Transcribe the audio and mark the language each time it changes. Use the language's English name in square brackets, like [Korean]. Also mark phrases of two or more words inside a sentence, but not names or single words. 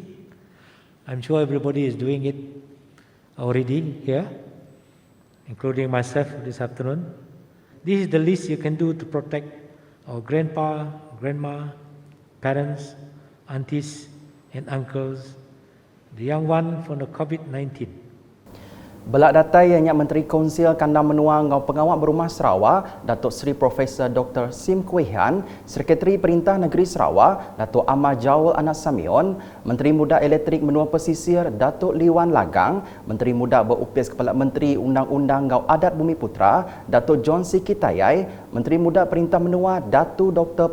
[English] I'm sure everybody is doing it already here, including myself this afternoon. This is the least you can do to protect our grandpa, grandma, parents, aunties, and uncles, the young one from the COVID-19. [Iban] Belak datai yang Menteri Konsil Kandang Menua ngau Pengawal Berumah Sarawak, Datuk Seri Profesor Dr. Sim Kuihan, Sekretari Perintah Negeri Sarawak, Datuk Ahmad Jawal Anas Samion, Menteri Muda Elektrik Menua Pesisir, Datuk Liwan Lagang, Menteri Muda Berupis Kepala Menteri Undang-Undang Ngau Adat Bumi Putra, Datuk John Sikitayai, Menteri Muda Perintah Menua, Datuk Dr.